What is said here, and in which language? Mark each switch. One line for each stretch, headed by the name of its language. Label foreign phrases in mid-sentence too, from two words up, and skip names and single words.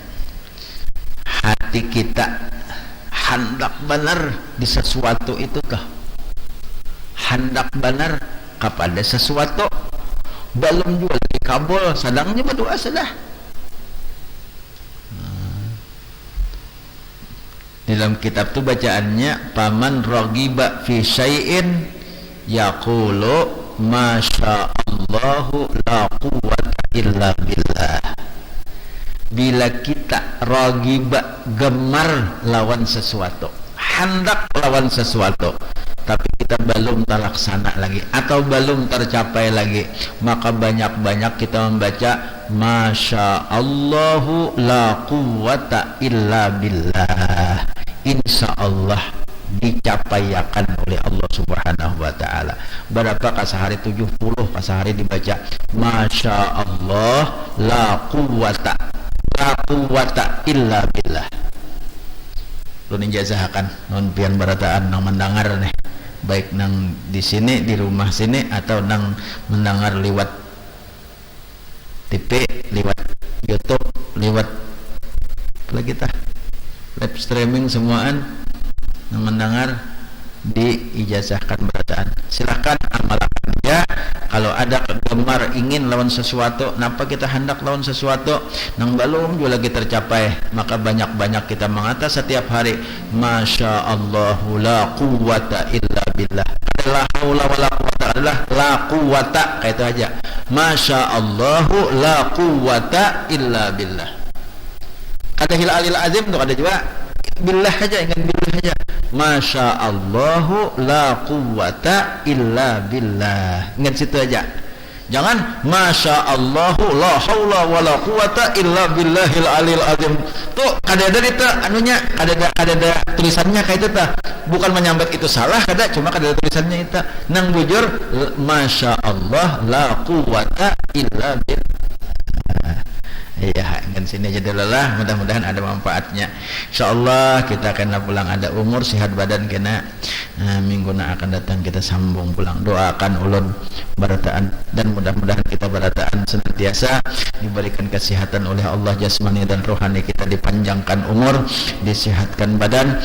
Banjar: hati kita hendak benar di sesuatu itu kah, hendak benar kepada sesuatu belum juga dikabul, sedangnya berdoa sudah. Dalam kitab tu bacaannya
Arabic: فمن رغب في شيء يقول ما شاء الله لا قوة إلا بالله.
Banjar: Bila kita ragiba gemar lawan sesuatu, hendak lawan sesuatu, tapi kita belum terlaksana lagi atau belum tercapai lagi, maka banyak-banyak kita membaca
Arabic: ما شاء الله لا قوة إلا بالله. إن شاء الله
Banjar: dicapaikan oleh Allah
Arabic: سبحانه وتعالى.
Banjar: Berapa kasahari 70 kasahari dibaca
Arabic: ما شاء الله لا قوة إلا بالله.
Banjar: Lu ninjazahakan non pian barataan nang mendengar nih, baik nang di sini di rumah sini atau nang mendengar lewat TV, lewat YouTube, lewat lagi tah
English: live streaming
Banjar: semuaan yang mendengar diijazahkan berataan. Silahkan amalkan ya. Kalau ada gemar ingin lawan sesuatu, napa kita hendak lawan sesuatu nang belum juga lagi tercapai, maka banyak-banyak kita mengata setiap hari
Arabic: ما شاء الله لا قوة إلا بالله. لا حول ولا قوة adalah لا قوة,
Banjar: kayak itu aja.
Arabic: ما شاء الله لا قوة إلا بالله.
Banjar: Kata hilal azim tuh ada juga billah aja, ingat billah aja.
Arabic: ما شاء الله لا قوة إلا بالله.
Banjar: Ingat situ aja.
Arabic: Jangan ما شاء الله لا حول ولا قوة إلا بالله العلي العظيم.
Banjar: Tuh kadada itu anunya, kadada tulisannya kayak itu tah. Bukan menyambat itu salah, kada cuma kadada tulisannya itu.
Arabic: Nang bujur ما شاء الله لا قوة إلا بالله.
Banjar: Iya, kan sini aja dulu lah. Mudah-mudahan ada manfaatnya.
Arabic: إن شاء الله
Banjar: kita kena pulang ada umur, sehat badan kena. Minggu na akan datang kita sambung pulang. Doakan ulun barataan dan mudah-mudahan kita barataan senantiasa diberikan kesehatan oleh Allah jasmani dan rohani kita, dipanjangkan umur, disehatkan badan.